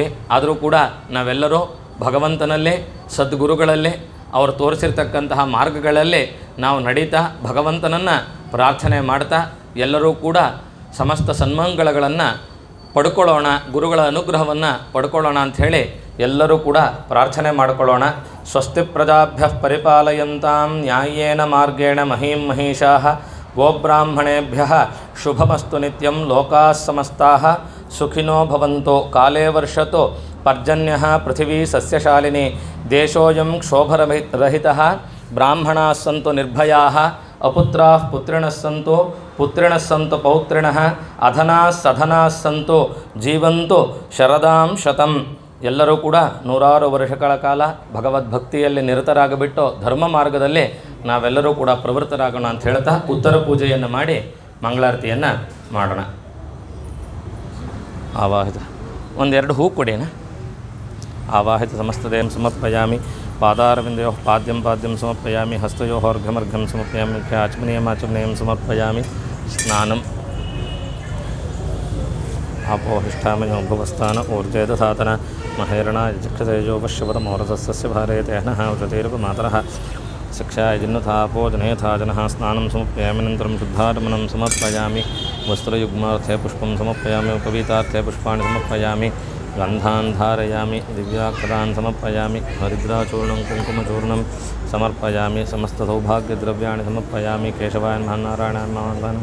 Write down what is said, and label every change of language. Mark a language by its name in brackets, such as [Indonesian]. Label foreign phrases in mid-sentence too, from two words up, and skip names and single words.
[Kannada] ಆದರೂ ಕೂಡ ನಾವೆಲ್ಲರೂ ಭಗವಂತನಲ್ಲಿ, ಸದ್ಗುರುಗಳಲ್ಲಿ, ಅವರು ತೋರಿಸಿರ್ತಕ್ಕಂತಹ ಮಾರ್ಗಗಳಲ್ಲಿ ನಾವು ನಡೀತಾ ಭಗವಂತನನ್ನು ಪ್ರಾರ್ಥನೆ ಮಾಡ್ತಾ ಎಲ್ಲರೂ ಕೂಡ ಸಮಸ್ತ ಸನ್ಮಂಗಳಗಳನ್ನು ಪಡ್ಕೊಳ್ಳೋಣ, ಗುರುಗಳ ಅನುಗ್ರಹವನ್ನು ಪಡ್ಕೊಳ್ಳೋಣ ಅಂಥೇಳಿ ಎಲ್ಲರೂ ಕೂಡ ಪ್ರಾರ್ಥನೆ ಮಾಡಿಕೊಳ್ಳೋಣ. [Sanskrit] ಸ್ವಸ್ತಿ ಪ್ರಜಾಭ್ಯ ಪರಿಪಾಲಯಂತಾಂ ನ್ಯಾಯೇನ ಮಾರ್ಗೇಣ ಮಹೀಂ ಮಹಿಷಾಃ ಗೋಬ್ರಾಹ್ಮಣೇಭ್ಯ ಶುಭಮಸ್ತು ನಿತ್ಯಂ. ಲೋಕಾಃ ಸಮಸ್ತಾಃ ಸುಖಿನೋ ಭವಂತು. ಕಾಲೇ ವರ್ಷತು ಪರ್ಜನ್ಯಃ ಪೃಥಿವೀ ಸಸ್ಯಶಾಲಿನಿ. ದೇಶೋಯಂ ಕ್ಷೋಭರಹಿತಃ. ಬ್ರಾಹ್ಮಣಾಃ ಸಂತು ನಿರ್ಭಯಾಃ. ಅಪುತ್ರಾಃ ಪುತ್ರಿಣಃ ಸಂತು, ಪುತ್ರಿಣಃ ಸಂತು ಪೌತ್ರಿಣಃ. ಅಧನಾಃ ಸಧನಾಃ ಸಂತು ಜೀವಂತು ಶರದಾಂ ಶತಂ. [Kannada] ಎಲ್ಲರೂ ಕೂಡ 100 ವರ್ಷಗಳ ಕಾಲ ಭಗವದ್ಭಕ್ತಿಯಲ್ಲಿ ನಿರತರಾಗಿಬಿಟ್ಟು ಧರ್ಮ ಮಾರ್ಗದಲ್ಲಿ ನಾವೆಲ್ಲರೂ ಕೂಡ ಪ್ರವೃತ್ತರಾಗೋಣ ಅಂತ ಹೇಳ್ತಾ ಉತ್ತರ ಪೂಜೆಯನ್ನು ಮಾಡಿ ಮಂಗಳಾರತಿಯನ್ನು ಮಾಡೋಣ. ಆವಾಹಿತ 1-2 ಹೂ ಕೊಡೇನ. [Sanskrit] ಆವಾಹಿತ ಸಮಸ್ತದೇಂ ಸಮರ್ಪಯಾಮಿ. ಪಾದಾರವಿಂದಯೋ ಪಾದ್ಯಂ ಪಾದ್ಯಂ ಸಮರ್ಪಯಾಮಿ. ಹಸ್ತಯೋ ಅರ್ಘ್ಯಮರ್ಘ್ಯಂ ಸಮರ್ಪಯಾಮಿ. ಆಚಮನೀಯಮಾಚಮನೀಯಂ ಸಮರ್ಪಯಾಮಿ. ಸ್ನಾನಂ ಆಪೋಹಿಷ್ಠಾಮಯೋ ಭುವಸ್ಥಾನ ಊರ್ಜೇದಧಾತನ ಮಹೇರಣ ಚಕ್ಷತೇಜೋ ಪಶ್ಯಪದಮೋರಸಸ್ಯ ಭಾರಯತೇನಃ ಉಷತೀರ್ಪ ಮಾತರಃ ಶಿಕ್ಷಾಯ ಜಿನ್ನಥಾಪೋ ಜನೇಥಾ ಜನಃ. ಸ್ನಾನಂ ಸಮರ್ಪಯಾಮಿ. ನಂತರಂ ಶುದ್ಧಾರಮಣಂ ಸಮರ್ಪಯಾಮಿ. ವಸ್ತ್ರಯುಗ್ಮಾರ್ಥೆ ಪುಷ್ಪಂ ಸಮರ್ಪಯಾಮಿ. ಉಪವೀತಾರ್ಥೆ ಪುಷ್ಪಾಣಿ ಸಮರ್ಪಯಾಮಿ. ಗಂಧಾನ್ ಧಾರಯಾಮಿ. ದಿವ್ಯಾಕ್ಷರಾನ್ ಸಮರ್ಪಯಾಮಿ. ಹರಿದ್ರಾಚೂರ್ಣಂ ಕುಂಕುಮಚೂರ್ಣಂ ಸಮರ್ಪಯಾಮಿ. ಸಮಸ್ತಸೌಭಾಗ್ಯದ್ರವ್ಯಾಣಿ ಸಮರ್ಪಯಾಮಿ. ಕೇಶವಾಯ ನಮಃ. ನಾರಾಯಣಾಯ ನಮಃ.